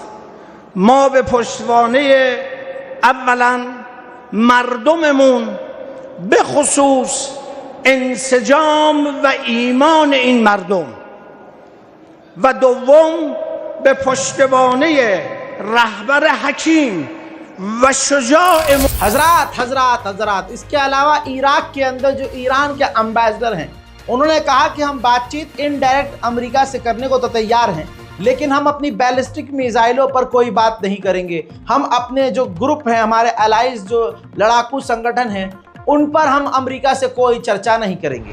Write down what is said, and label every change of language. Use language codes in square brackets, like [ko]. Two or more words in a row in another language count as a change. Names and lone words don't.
[fa] ما به پشتوانه اولا مردممون، به خصوص انسجام و ایمان این مردم، و دوم به پشتوانه رهبر حکیم و شجاع [hi] हजरात, इसके अलावा इराक के अंदर जो ईरान के एम्बेसडर हैं, उन्होंने कहा कि हम बातचीत इनडायरेक्ट अमेरिका से करने को तो तैयार हैं, लेकिन हम अपनी [en] ballistic missiles [hi] पर कोई बात नहीं करेंगे। हम अपने जो ग्रुप हैं, हमारे एलाइज जो लड़ाकू संगठन हैं, उन पर हम अमेरिका से कोई चर्चा नहीं करेंगे।